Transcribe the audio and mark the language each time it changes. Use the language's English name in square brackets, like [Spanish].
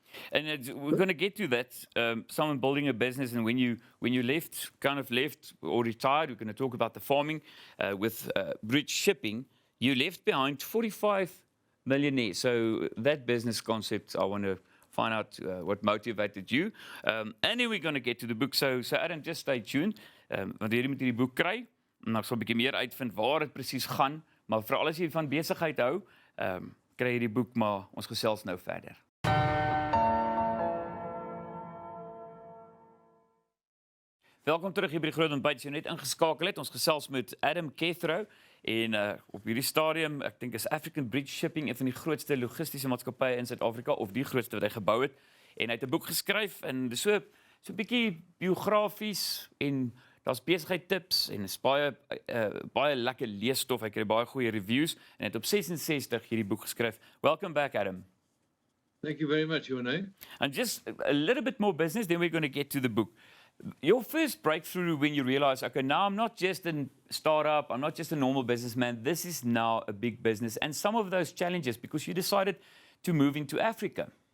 [English] And we're going to get to that. Someone building a business, and when you left or retired, we're going to talk about the farming with bridge shipping. You left behind 45 millionaires. So that business concept, I want to find out what motivated you. And then we're going to get to the book. So Adam, just stay tuned. [Afrikaans] Want jy moet hierdie boek kry, en ek sal 'n bietjie meer uitvind waar dit presies gaan, maar veral as jy van besigheid hou, kry jy die boek, maar ons gesels nou verder. Welkom terug hier by die Groot Ontbyt. Jy net ingeskakel het. Ons gesels met Adam Kethro en op hierdie stadium, ek dink is African Bridge Shipping een van die grootste logistiese maatskappye in Suid-Afrika, of die grootste wat hy gebou het, en hy het 'n boek geskryf en dis so 'n bietjie biografies en daar's besigheidtips en is baie lekker leesstof. Hy kry baie goeie reviews en het op 66 hierdie boek geskryf. [English] Welcome back, Adam. Thank you very much, Jorne. And just a little bit more business, then we're going to get to the book. Your first breakthrough when you realize, okay, now I'm not just a startup, I'm not just a normal businessman, this is now a big business. And some of those challenges, because you decided to move into Africa.